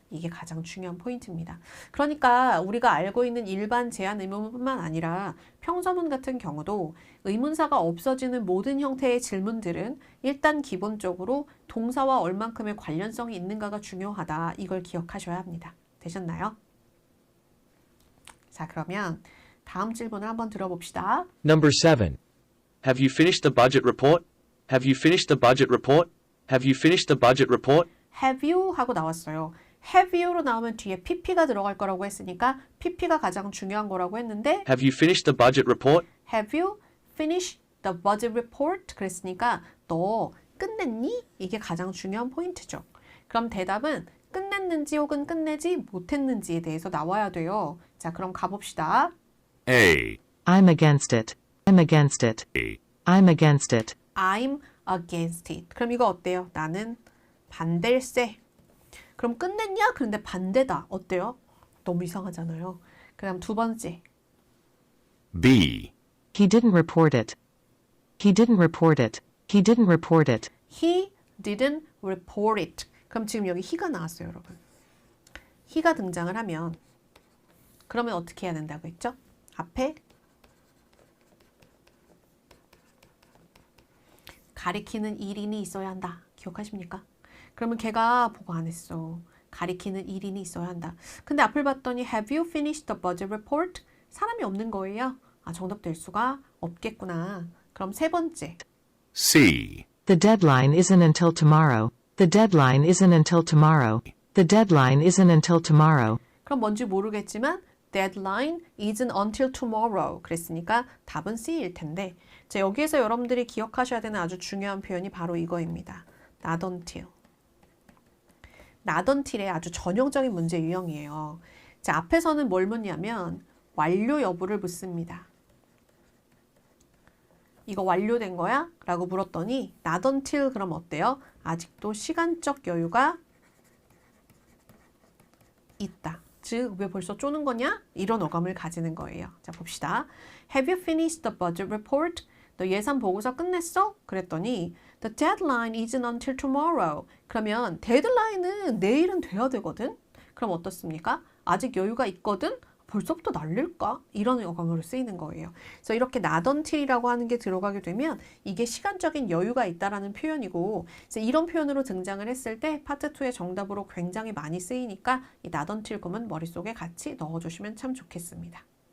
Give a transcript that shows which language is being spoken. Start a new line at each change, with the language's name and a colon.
Korean: 이게 가장 중요한 포인트입니다. 그러니까 우리가 알고 있는 일반 제한 의문문뿐만 아니라 평서문 같은 경우도 의문사가 없어지는 모든 형태의 질문들은 일단 기본적으로 동사와 얼만큼의 관련성이 있는가가 중요하다. 이걸 기억하셔야 합니다. 되셨나요? 자, 그러면 다음 질문을 한번 들어봅시다.
English: Number 7. Have you finished the budget report? Have you finished the budget report? Have you finished the budget report? Have you
Korean: 하고 나왔어요. Have you로 나오면 뒤에 pp가 들어갈 거라고 했으니까 pp가 가장 중요한 거라고 했는데
English: Have you finished the budget report? Have you finished the budget report?
Korean: 그랬으니까 너 끝냈니? 이게 가장 중요한 포인트죠. 그럼 대답은 끝냈는지 혹은 끝내지 못했는지에 대해서 나와야 돼요. 자, 그럼 가봅시다.
English: A. I'm against it. I'm against it. A. I'm against it. I'm against it.
Korean: 그럼 이거 어때요? 나는 반댈세. 그럼 끝냈냐? 그런데 반대다. 어때요? 너무 이상하잖아요. 그다음 두 번째.
English: B. He didn't report it. He didn't report it. He didn't report it. He didn't report it.
Korean: 그럼 지금 여기 he가 나왔어요, 여러분. he가 등장을 하면 그러면 어떻게 해야 된다고 했죠? 앞에 가리키는 일인이 있어야 한다. 기억하십니까? 그러면 걔가 보고 안 했어. 가리키는 일인이 있어야 한다. 근데 앞을 봤더니
English: Have you finished the budget report?
Korean: 사람이 없는 거예요. 아, 정답 될 수가 없겠구나. 그럼 세 번째.
English: C. The deadline isn't until tomorrow. The deadline isn't until tomorrow. The deadline isn't until tomorrow.
Korean: 그럼 뭔지 모르겠지만
English: deadline isn't until tomorrow.
Korean: 그랬으니까 답은 C일 텐데 자, 여기에서 여러분들이 기억하셔야 되는 아주 중요한 표현이 바로 이거입니다.
English: not until.
Korean: not until의 아주 전형적인 문제 유형이에요. 자, 앞에서는 뭘 묻냐면 완료 여부를 묻습니다. 이거 완료된 거야? 라고 물었더니 not until 그럼 어때요? 아직도 시간적 여유가 있다. 즉, 왜 벌써 쪼는 거냐? 이런 어감을 가지는 거예요. 자, 봅시다.
English: Have you finished the budget report?
Korean: 너 예산 보고서 끝냈어? 그랬더니
English: The deadline isn't until tomorrow.
Korean: 그러면 데드라인은 내일은 돼야 되거든? 그럼 어떻습니까? 아직 여유가 있거든? 벌써부터 날릴까? 이런 어감으로 쓰이는 거예요. 그래서 이렇게 not until이라고 하는 게 들어가게 되면 이게 시간적인 여유가 있다라는 표현이고 그래서 이런 표현으로 등장을 했을 때 파트 2의 정답으로 굉장히 많이 쓰이니까 이 not until 구문 머릿속에 같이 넣어주시면 참 좋겠습니다.